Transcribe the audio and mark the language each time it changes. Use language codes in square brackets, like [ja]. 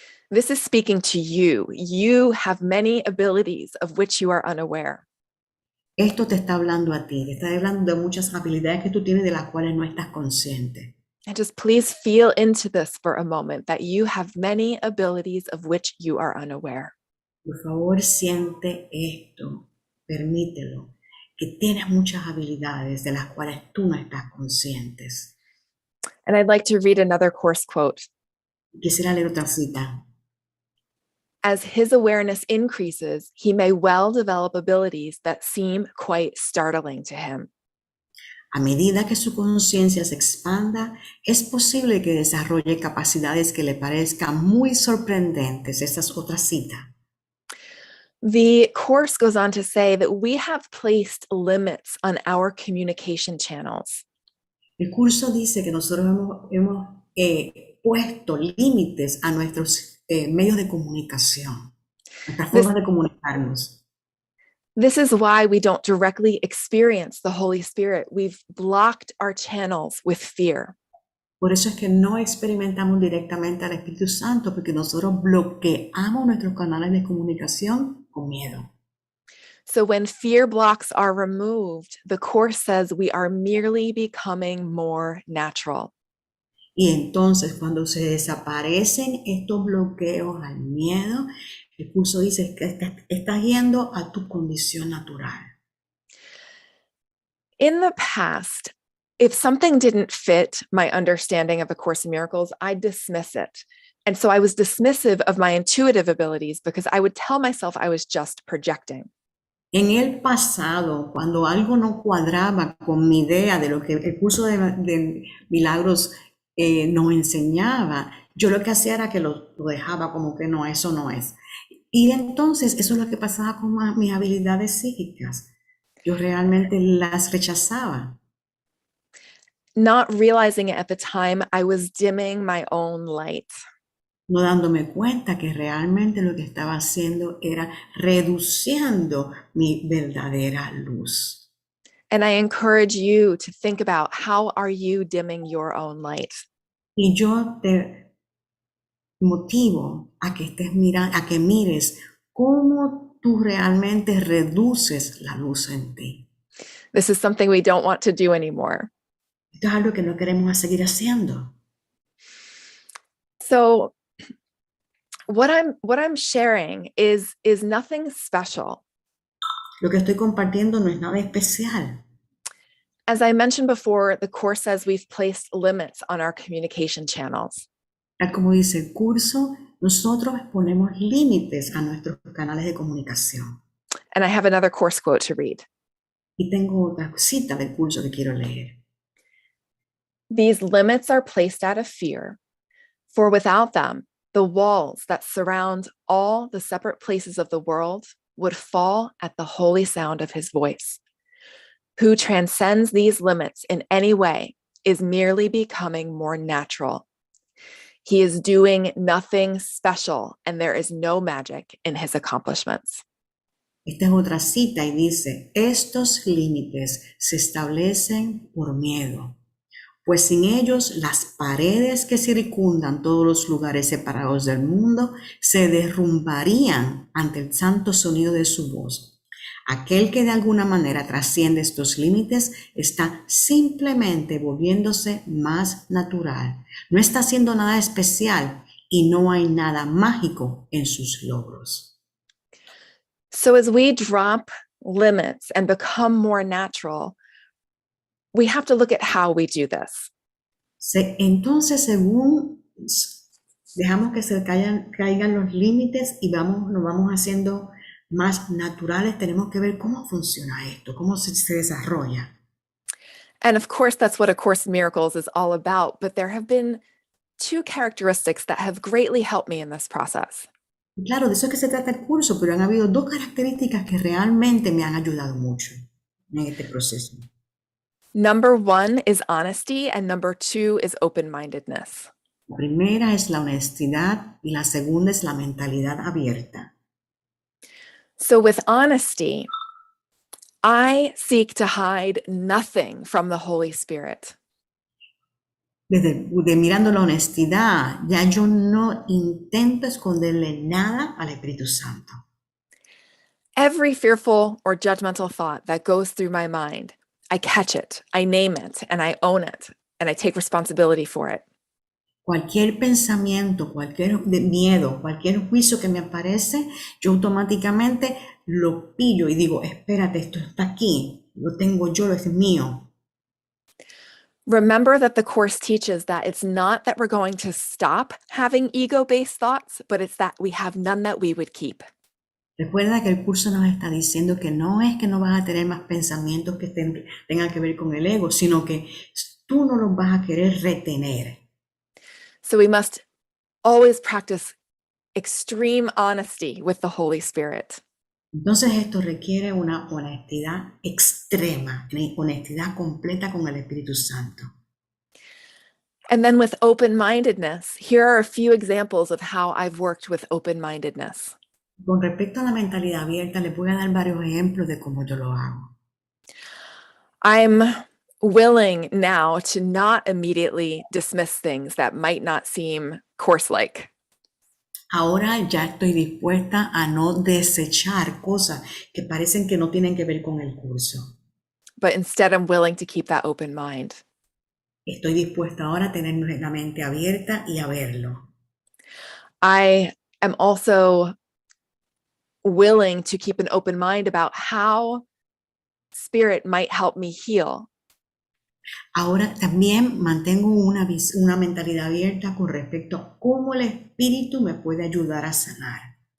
[en] This is speaking to you. You have many abilities of which you are unaware. [es] Esto te está hablando a ti, te está hablando de muchas habilidades que tú tienes de las cuales no estás consciente. [en] And just please feel into this for a moment, that you have many abilities of which you are unaware. [es] Por favor, siente esto, permítelo, que tienes muchas habilidades de las cuales tú no estás conscientes. [en] And I'd like to read another course quote. [es] Quisiera leer otra cita. [en] As his awareness increases, he may well develop abilities that seem quite startling to him. [es] A medida que su conciencia se expanda, es posible que desarrolle capacidades que le parezcan muy sorprendentes. Esta es otra cita. [en] The course goes on to say that we have placed limits on our communication channels. [es] El curso dice que nosotros hemos puesto límites a nuestros medios de comunicación, nuestras formas de comunicarnos. [en] This is why we don't directly experience the Holy Spirit. We've blocked our channels with fear. [es] Por eso es que no experimentamos directamente al Espíritu Santo, porque nosotros bloqueamos nuestros canales de comunicación con miedo. [en] So when fear blocks are removed, the Course says we are merely becoming more natural. [es] Y entonces cuando se desaparecen estos bloqueos al miedo, el curso dice que estás yendo a tu condición natural. [en] In the past, if something didn't fit my understanding of A Course in Miracles, I'd dismiss it. And so I was dismissive of my intuitive abilities because I would tell myself I was just projecting. [es] En el pasado, cuando algo no cuadraba con mi idea de lo que el curso de milagros nos enseñaba, yo lo que hacía era que lo dejaba como que no, eso no es. Y entonces eso es lo que pasaba con mis habilidades psíquicas. Yo realmente las rechazaba. [en] Not realizing it at the time, I was dimming my own light. [es] No dándome cuenta que realmente lo que estaba haciendo era reduciendo mi verdadera luz. [en] And I encourage you to think about, how are you dimming your own light? [es] Y yo te motivo a que a que mires cómo tú realmente reduces la luz en ti. [en] This is something we don't want to do anymore. [es] Esto es algo que no queremos seguir haciendo. [en] So what I'm sharing is nothing special. [es] Lo que estoy compartiendo no es nada especial. [en] As I mentioned before, the Course says we've placed limits on our communication channels. [es] Como dice el curso, nosotros ponemos límites a nuestros canales de comunicación. [en] And I have another course quote to read. [es] Y tengo otra cita del curso que quiero leer. [en] These limits are placed out of fear, for without them, the walls that surround all the separate places of the world would fall at the holy sound of his voice. Who transcends these limits in any way is merely becoming more natural. He is doing nothing special, and there is no magic in his accomplishments. [es] Esta es otra cita y dice, estos límites se establecen por miedo, pues sin ellos las paredes que circundan todos los lugares separados del mundo se derrumbarían ante el santo sonido de su voz. Aquel que de alguna manera trasciende estos límites está simplemente volviéndose más natural. No está haciendo nada especial y no hay nada mágico en sus logros. [en] So as we drop limits and become more natural, we have to look at how we do this. [es] Entonces, según dejamos que se caigan los límites y nos vamos haciendo más naturales, tenemos que ver cómo funciona esto, cómo se desarrolla. [en] And of course, that's what A Course in Miracles is all about. But there have been two characteristics that have greatly helped me in this process. [es] Claro, de eso es que se trata el curso, pero han habido dos características que realmente me han ayudado mucho en este proceso. [en] Number one is honesty, and number two is open-mindedness. [es] La primera es la honestidad y la segunda es la mentalidad abierta. [en] So with honesty, I seek to hide nothing from the Holy Spirit. [es] Mirando la honestidad, ya yo no intento esconderle nada al Espíritu Santo. [en] Every fearful or judgmental thought that goes through my mind, I catch it, I name it, and I own it, and I take responsibility for it. [es] Cualquier pensamiento, cualquier miedo, cualquier juicio que me aparece, yo automáticamente lo pillo y digo, espérate, esto está aquí, lo tengo yo, es mío. [en] Remember that the Course teaches that it's not that we're going to stop having ego-based thoughts, but it's that we have none that we would keep. [es] Recuerda que el curso nos está diciendo que no es que no vas a tener más pensamientos que tengan que ver con el ego, sino que tú no los vas a querer retener. [en] So we must always practice extreme honesty with the Holy Spirit. [es] Entonces esto requiere una honestidad extrema, una honestidad completa con el Espíritu Santo. [en] And then with open-mindedness, here are a few examples of how I've worked with open-mindedness. [es] Con respecto a la mentalidad abierta, les voy a dar varios ejemplos de cómo yo lo hago. [en] I'm willing now to not immediately dismiss things that might not seem course-like. [es] Ahora ya estoy dispuesta a no desechar cosas que parecen que no tienen que ver con el curso. [en] But instead, I'm willing to keep that open mind. [es] Estoy dispuesta ahora a tener la mente abierta y a verlo. [en] I am also willing to keep an open mind about how Spirit might help me heal. [es] Ahora también mantengo una mentalidad abierta con respecto a cómo el Espíritu me puede ayudar a sanar.